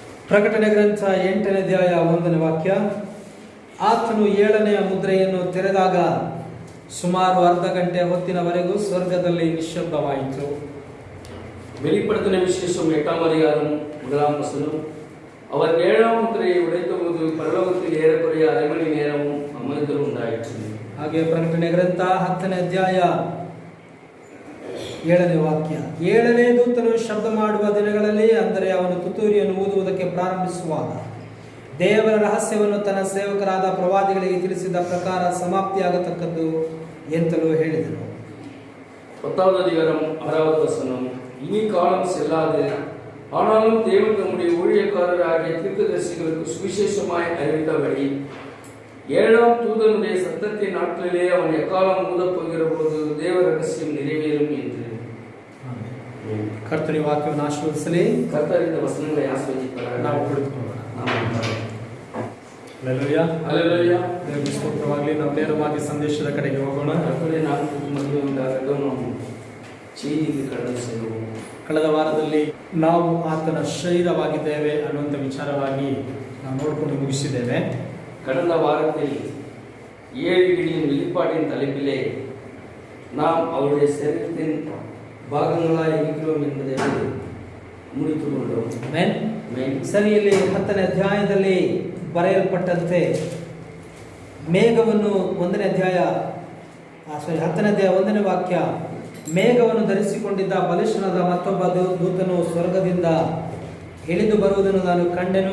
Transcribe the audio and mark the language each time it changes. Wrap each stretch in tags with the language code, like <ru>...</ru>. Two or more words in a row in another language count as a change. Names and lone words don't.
<kn>ಪ್ರಕಟಣೆ ಗ್ರಂಥ 8ನೇ ಅಧ್ಯಾಯ 1ನೇ ವಾಕ್ಯ. ಆತನು 7ನೆಯ ಮುದ್ರೆಯನ್ನು ತೆರೆದಾಗ ಸುಮಾರು ಅರ್ಧ ಗಂಟೆ ಹೊತ್ತಿನವರೆಗೂ ಸ್ವರ್ಗದಲ್ಲಿ ನಿಶ್ಶಬ್ದವಾಯಿತು.</kn> <ta>வெளிப்படுத்தின விசேஷம் 8ஆம் அதிகாரம் 1ஆம் வசனம். அவர் 7ஆம் முத்திரையை உடைத்தபோது பரலோகத்தில் ஏறக்குறைய அரை மணி நேரமும் அமர்தல் உண்டாயிற்று.</ta> <kn>ಹಾಗೆ ಪ್ರಕಟಣೆ ಗ್ರಂಥ 10ನೇ ಅಧ್ಯಾಯ 7ನೇ ವಾಕ್ಯ. 7ನೇ ದೂತನು ಶಬ್ದ ಮಾಡುವ ದಿನಗಳಲ್ಲಿ, ಅಂದರೆ ಅವನು ತುತ್ತೂರಿಯನ್ನು ಊದುವುದಕ್ಕೆ ಪ್ರಾರಂಭಿಸುವಾಗ, ದೇವರ ರಹಸ್ಯವನ್ನು ತನ್ನ ಸೇವಕರಾದ ಪ್ರವಾದಿಗಳಿಗೆ ತಿಳಿಸಿದ ಪ್ರಕಾರ ಸಮಾಪ್ತಿಯಾಗತಕ್ಕದ್ದು ಎಂತಲೂ ಹೇಳಿದನು.</kn> <ta>10வது அதிகாரம் 6வது வசனம். இனி காலம் செல்லாது, ஆனாலும் தேவன் தம்முடைய ஊழியக்காரராகிய தீர்க்கதரிசிகளுக்கு சுவிசேஷமாய் அறிவித்தபடி 7ஆம் தூதனுடைய சத்தத்தின் நாட்களிலே அவன் எக்காலம் ஊதப் போகிற போது தேவ ரகசியம் நிறைவேறும் என்று.</ta> <kn>ಕರ್ತನ ವಾಕ್ಯವನ್ನು ಆಶೀರ್ವದಿಸಲಿ. ಕರ್ತರಿಂದ ವಚನங்களை ಆಶೀರ್ವದಿಸುತ್ತಾರೆ. ನಾವು ಕುಳಿತುಕೊಳ್ಳೋಣ. ಹಲ್ಲೆಲೂಯಾ ಹಲ್ಲೆಲೂಯಾ. ದೇವರಿಗೆ ಸ್ತೋತ್ರವಾಗಲಿ. ನಾವು ನೇರವಾಗಿ ಸಂದೇಶದ ಕಡೆಗೆ ಹೋಗೋಣ. ಕಳೆದ ವಾರದಲ್ಲಿ ನಾವು ಆತನ ಶರೀರವಾಗಿದ್ದೇವೆ ಅನ್ನುವಂಥ ವಿಚಾರವಾಗಿ ನಾವು ನೋಡಿಕೊಂಡು ಮುಗಿಸಿದ್ದೇವೆ.</kn> <ta>கடந்த வாரத்தில் 7 இடியின் வெளிப்பாட்டின் தலைப்பிலே நாம் அவருடைய சரீரத்தின் ಭಾಗಗಳಾಗಿ இருக்கிறோம் என்பதை முடித்துக் கொண்டோம்.</ta> <kn>ಸರಿ, ಇಲ್ಲಿ 10ನೇ ಅಧ್ಯಾಯದಲ್ಲಿ ಬರೆಯಲ್ಪಟ್ಟಂತೆ ಮೇಘವನ್ನು 10ನೇ ಅಧ್ಯಾಯ 1ನೇ ವಾಕ್ಯ, ಮೇಘವನ್ನು ಧರಿಸಿಕೊಂಡಿದ್ದ ಬಲಿಷ್ಠನಾದ ಮತ್ತೊಬ್ಬ ದೂತನು ಸ್ವರ್ಗದಿಂದ ಇಳಿದು ಬರುವುದನ್ನು ನಾನು ಕಂಡೆನು.</kn>